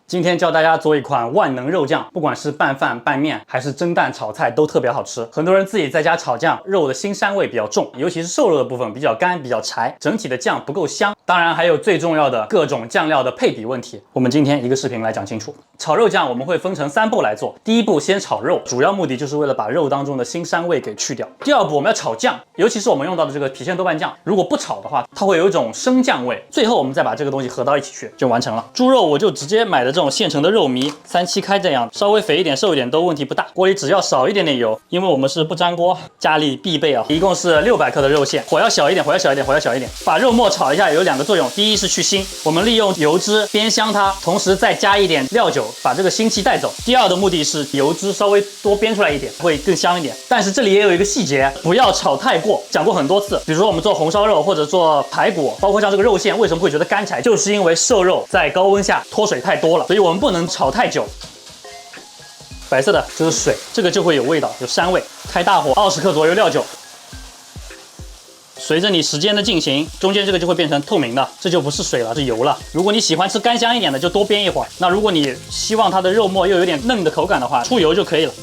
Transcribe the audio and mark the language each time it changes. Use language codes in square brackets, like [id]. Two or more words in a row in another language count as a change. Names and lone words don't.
[zh] 今天教大家做一款萬能肉醬，不管是拌飯、拌面，还是蒸蛋、炒菜，都特別好吃。很多人自己在家炒醬，肉的腥膻味比較重，尤其是瘦肉的部分比較乾、比較柴，整體的醬不夠香。當然還有最重要的各種醬料的配比問題，我們今天一個視頻來講清楚。炒肉醬我們會分成3步來做，第一步先炒肉，主要目的就是為了把肉當中的腥膻味給去掉。第二步我們要炒醬，尤其是我們用到的這個郫縣豆瓣醬，如果不炒的話，它會有一種生醬味。最後我們再把這個東西合到一起去，就完成了。豬肉我就直接買的這種現成的肉糜，3七開這樣，稍微肥一點、瘦一點都問題不大。鍋裡只要少一點點油，因為我們是不粘鍋，家裡必備啊。一共是600克的肉馅，火要小一点，火要小一点，火要小一點。把肉末炒一下有2個作用，第一是去腥，我們利用油脂煸香它，同時再加一點料酒，把這個腥氣帶走。第二的目的是油脂稍微多煸出來一點，會更香一點。但是這裡也有一個細節，不要炒太過，講過很多次。比如說我們做紅燒肉或者做排骨，包括像這個肉馅，為什麼會覺得乾柴，就是因為瘦肉在高溫下脫水太多了，所以我們不能炒太久。白色的这是水，这个就会有味道，有膻味。開大火，20克左右料酒。隨着你時間的進行，中間這個就會變成透明的，這就不是水了，是油了。如果你喜歡吃乾香一點的，就多煸一會兒。那如果你希望它的肉末又有點嫩的口感的話，出油就可以了。